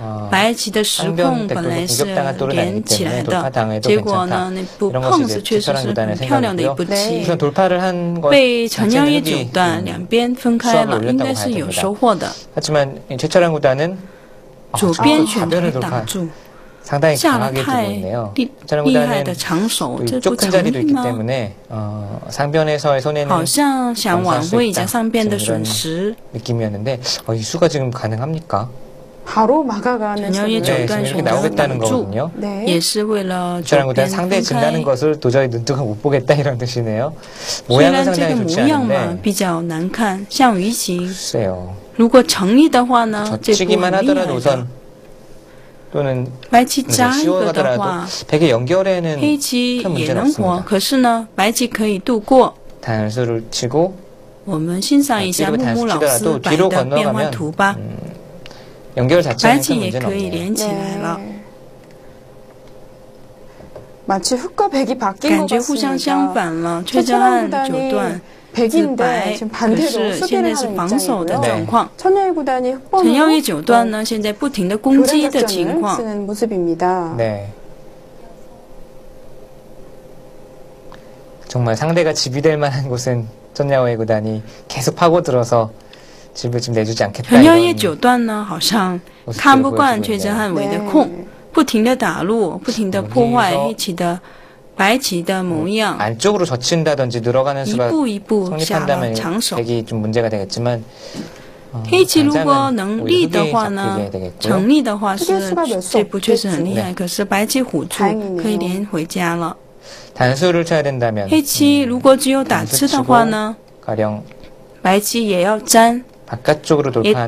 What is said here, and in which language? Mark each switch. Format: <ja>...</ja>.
<zh>白棋的实控本来是连起来的，结果呢，那步碰是确实是很漂亮的一步棋，被陈耀烨九段两边分开了，应该是有收获的。</zh> <ko>하지만 최철한 구단은</ko> <zh>左边选择挡住。</zh> <ko>상당히 강하게 두고 있네요. 최철한 구단은 이쪽 큰 자리도 있기 때문에 상변에서의 손해는</ko> <zh>好像想挽回一下上边的损失</zh> <ko>느낌이었는데 이 수가 지금 가능합니까? 바로 막아가는</ko> <zh>陈耀烨九段选择挡住，也是为了</zh> <ko>최철한 구단 상대 진다는 것을 도저히 눈뜨고 못 보겠다 이런 뜻이네요.</ko> <zh>虽然这个模样嘛比较难看，像鱼形。</zh> <ko>글쎄요.</ko> <zh>如果成立的话呢，这步很厉害的。</zh> <ko>또는</ko> <zh>白棋扎一个的话，</zh> <ko>백의 연결에는</ko> <zh>黑棋也能活。可是呢，白棋可以度过。</zh> <ko>단수를 치고</ko> <zh>我们欣赏一下木木老师摆的变化图吧。</zh> <ko>연결 자체는</ko> <zh>白棋也可以连起来了。</zh> <ko>마치 흑과 백이 바뀐 것 같습니다.</ko> <zh>感觉互相相反了。崔振汉九段。自白，可是现在是防守的状况。陈耀烨九段呢，现在不停的攻击的情况。</zh> <ko>네. 정말 상대가 집이 될 만한 곳은 전야오의 구단이 계속 파고들어서 집을 좀 내주지 않겠다.</ko> <zh>陈耀烨九段呢，好像看不惯崔振汉围的空，不停的打入，不停的破坏黑棋的。白棋的模样</zh> <ko>안쪽으로 젖힌다든지 들어가는 수가 성립한다면 백이 좀 문제가 되겠지만</ko> <zh>黑棋如果能立的话呢，成立的话是这步确实很厉害。可是白棋虎住可以连回家了。</zh> <ko>단수를 쳐야 된다면</ko> <zh>黑棋如果只有打吃的话呢， 白棋也要粘，</zh> <ko>바깥쪽으로 돌파하는</ko>